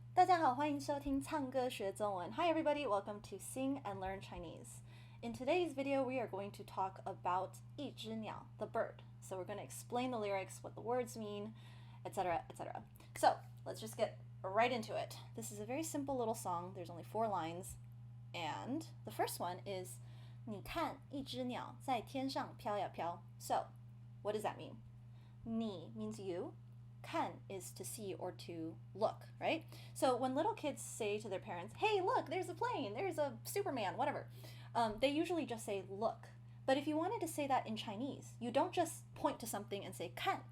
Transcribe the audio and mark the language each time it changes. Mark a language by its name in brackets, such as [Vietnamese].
[Chinese] 大家好，欢迎收听唱歌学中文。 [English] Hi everybody, welcome to Sing and Learn Chinese. In today's video, we are going to talk about 一只鸟, the bird. So we're going to explain the lyrics, what the words mean, etc., etc. So let's just get right into it. This is a very simple little song. There's only 4 lines. And the first one is [Chinese] 你看一只鸟在天上飘呀飘. [English] So what does that mean? 你 means you. 看 is to see or to look, right? So when little kids say to their parents, hey, look, there's a plane, there's a Superman, whatever, they usually just say look. But if you wanted to say that in Chinese, you don't just point to something and say 看.